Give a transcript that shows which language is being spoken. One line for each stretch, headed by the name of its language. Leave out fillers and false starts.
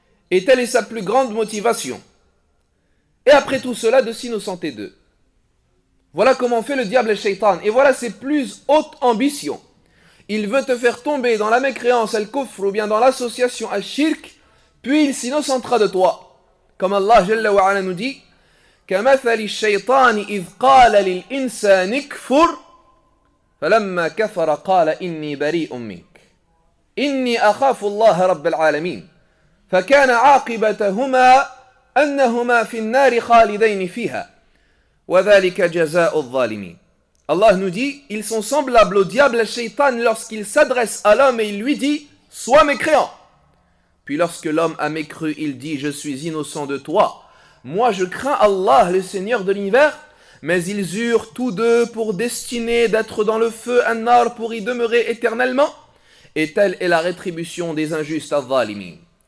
French: Et telle est sa plus grande motivation. Et après tout cela, de s'innocenter d'eux. Voilà comment fait le diable et le shaitan. Et voilà ses plus hautes ambitions. Il veut te faire tomber dans la mécréance, al-kufr, ou bien dans l'association al-shirk, puis il s'innocentera de toi. Comme Allah Jalla wa Ala nous dit,
Arabic: كمثل الشيطان إذ قال للإنسان اكفر فلما كفر قال إني بريء منك إني أخاف الله رب العالمين فكان عاقبتهما أنهما في النار خالدين فيها وذلك جزاء الظالمين.
French: Allah nous dit, ils sont semblables au diable et au shaitan lorsqu'il s'adresse à l'homme et il lui dit, sois mécréant. Puis lorsque l'homme a mécru, il dit, je suis innocent de toi. Moi je crains Allah, le Seigneur de l'univers, mais ils eurent tous deux pour destinée d'être dans le feu an-nar pour y demeurer éternellement, et telle est la rétribution des injustes al-zalimin.